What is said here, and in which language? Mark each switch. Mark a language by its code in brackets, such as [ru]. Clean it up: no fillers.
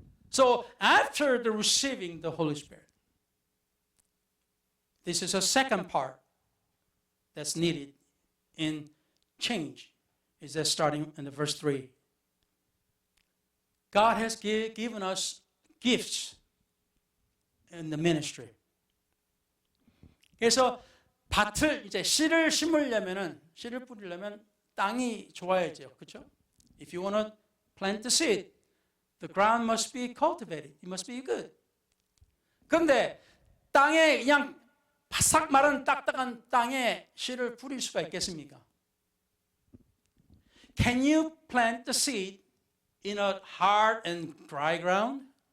[en] So after the receiving the Holy Spirit, this is a second part that's needed in change. Is that starting in the verse 3? God has given us gifts in the ministry. [ko] 그래서 밭을 이제 씨를 심으려면은 씨를 뿌리려면 땅이 좋아야죠, 그렇죠? [en] If you want to plant the seed, the ground must be cultivated. It must be good. [ko] 그런데 땅에 그냥 바싹 마른 딱딱한 땅에 씨를 뿌릴 수가 있겠습니까? [en] Can you plant the seed in a hard and dry ground?